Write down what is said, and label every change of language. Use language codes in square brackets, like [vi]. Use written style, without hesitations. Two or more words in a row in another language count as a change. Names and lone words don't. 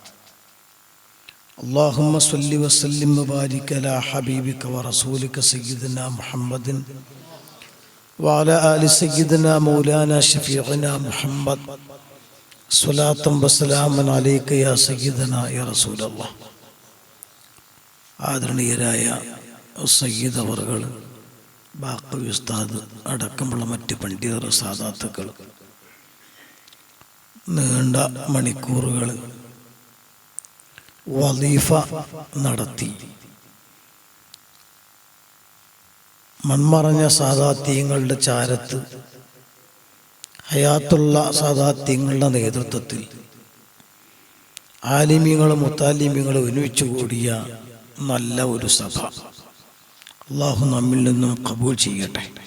[ar] اللهم صل وسلم وبارك على حبيبك ورسولك سيدنا محمد وعلى آل سيدنا مولانا شفيعنا محمد صلاة وسلاما عليك يا سيدنا يا رسول الله. [ml] ആദരണീയരായ സയ്യിദ് അവർകൾ, ബാഖവി ഉസ്താദ് അടക്കമുള്ള മറ്റ് പണ്ഡിതർ, സാദാത്തുക്കൾ, നീണ്ട മണിക്കൂറുകൾ വലീഫ നടത്തി മൺമറഞ്ഞ സാദാത്യങ്ങളുടെ ചാരത്ത് ഹയാത്തുള്ള സാദാത്യങ്ങളുടെ നേതൃത്വത്തിൽ ആലിമീങ്ങളും മുത്താലിമീങ്ങളും ഒരുമിച്ച് കൂടിയ നല്ല ഒരു സഭ അല്ലാഹു നമ്മിൽ നിന്നും ഖബൂൽ ചെയ്യട്ടെ.